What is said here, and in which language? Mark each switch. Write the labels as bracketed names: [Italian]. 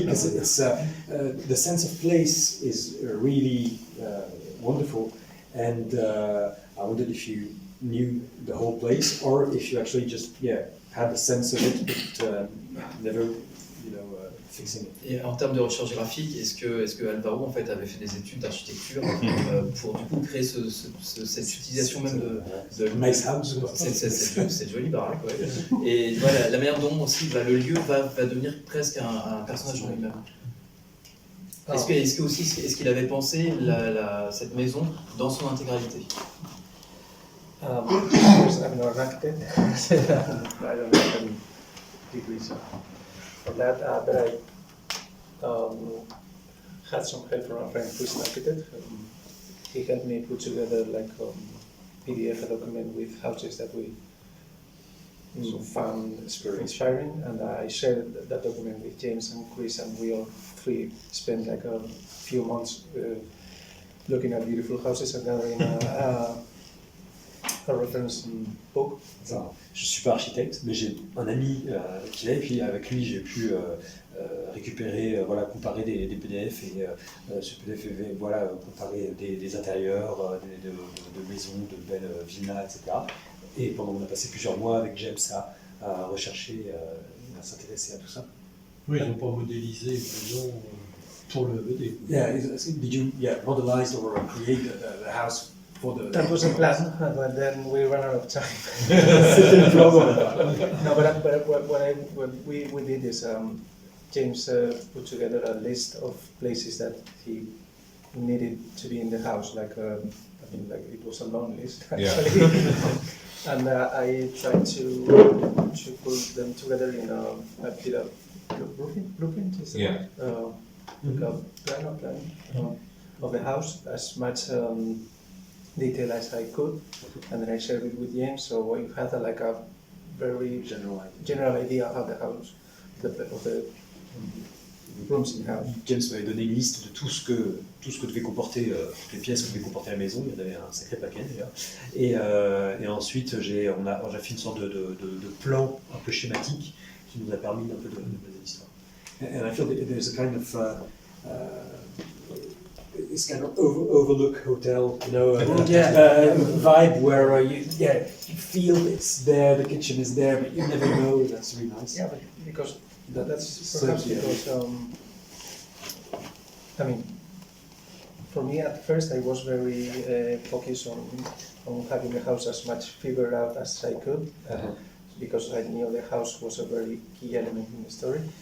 [English] Because it's the sense of place is really wonderful, and I wondered if you knew the whole place or if you actually just had a sense of it, but never fixing it. [French] Et en termes de recherche graphique, est-ce que Alvaro en fait avait fait des études d'architecture pour du coup créer cette utilisation même de [English] nice house, [French] cette jolie baraque, ouais. Et voilà, la manière dont aussi le lieu va devenir presque un personnage en lui-même. Est-ce qu'il avait pensé cette maison dans son intégralité? [English] Of course, I'm not an architect. I don't have any degrees for that, but I had some help from a friend who's an architect. He helped me put together like PDF a document with houses that we found inspiring, and I shared that document with James and Chris, and we all three spent like a few months looking at beautiful houses and gathering a reference book. [French] Enfin, je ne suis pas architecte, mais j'ai un ami qui l'est, et puis avec lui j'ai pu récupérer, comparer des PDF, et ce PDF comparer des intérieurs, de maisons, de belles villas, etc. Et pendant qu'on a passé plusieurs mois avec James à rechercher, à s'intéresser à tout ça. Oui, ils n'ont pas modélisé une maison pour le BD. [English] Yeah, did you modelize or create the house? That was a plan, but then we ran out of time. [French] C'était le plan. [English] No, but what we did is James put together a list of places that he needed to be in the house, like it was a long list actually. Yeah. And I tried to put them together in a bit of blueprint, is Yeah. like a plan of the house, as much detail as I could, and then I shared it with James, so you had a very general idea of the house, of the rooms in the house. [French] James m'avait donné une liste de tout ce que devait comporter, toutes les pièces que devait comporter la maison. Il y en avait un sacré paquet d'ailleurs. Et ensuite, j'ai fait une sorte de plan un peu schématique qui nous a permis un peu de baser l'histoire. [English] And I feel that there's a kind of this kind of overlook hotel, you know, Yeah. vibe where you feel it's there, the kitchen is there, but you never know. That's really nice. Yeah, but because that's So, perhaps yeah. because I mean, for me at first I was very focused on having the house as much figured out as I could, because I knew the house was a very key element in the story.